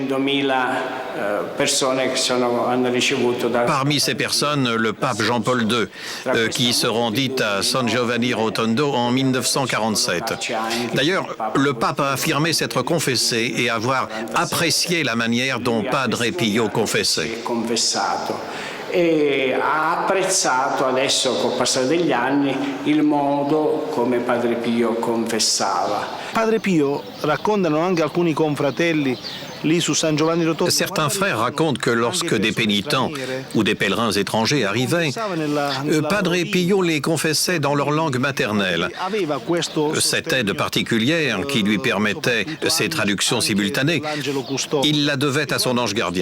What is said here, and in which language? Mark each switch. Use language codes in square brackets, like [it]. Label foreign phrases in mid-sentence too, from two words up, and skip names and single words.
[fr] Parmi ces personnes, le pape Jean-Paul II, qui se rendit à San Giovanni Rotondo en 1947. D'ailleurs, le pape a affirmé s'être confessé et avoir apprécié la manière dont Padre Pio confessait. [it] E ha apprezzato adesso col passare degli anni il modo come Padre Pio confessava. Padre Pio, raccontano anche alcuni confratelli. [fr] Certains frères racontent que lorsque des pénitents ou des pèlerins étrangers arrivaient, Padre Pio les confessait dans leur langue maternelle. Cette aide particulière qui lui permettait ces traductions simultanées, il la devait à son ange gardien.